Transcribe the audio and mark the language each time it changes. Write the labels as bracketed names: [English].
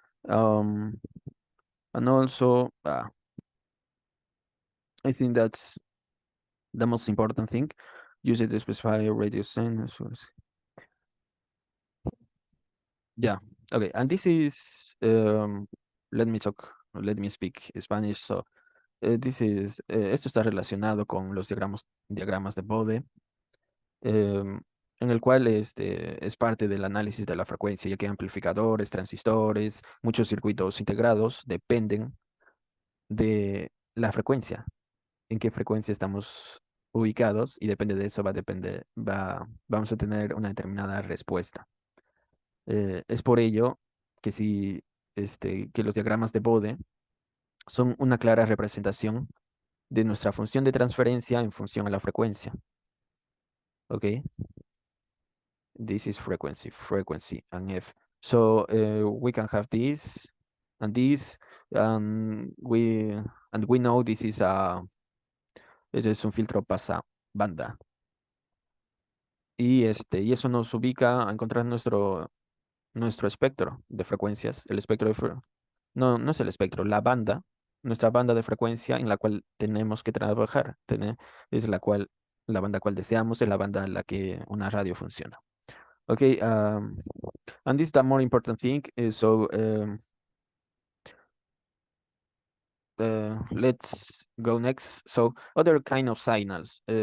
[English] And also, I think that's the most important thing. Use it to specify radio sensors. Yeah. Okay. And this is, let me speak Spanish. So this is, [Spanish] esto está relacionado con los diagramas de Bode, en el cual es parte del análisis de la frecuencia, ya que amplificadores, transistores, muchos circuitos integrados dependen de la frecuencia, en qué frecuencia estamos ubicados, y depende de eso vamos a tener una determinada respuesta. Es por ello que si que los diagramas de Bode son una clara representación de nuestra función de transferencia en función a la frecuencia. [English] ¿Ok? This is frequency, and F. So we can have this and this, and we know this is [Spanish] es un filtro pasa banda. Y eso nos ubica a encontrar nuestro espectro de frecuencias, el espectro no es el espectro, la banda, nuestra banda de frecuencia en la cual tenemos que trabajar, es la banda cual deseamos, es la banda en la que una radio funciona. [English] Okay, and this is the more important thing. So let's go next. So other kind of signals.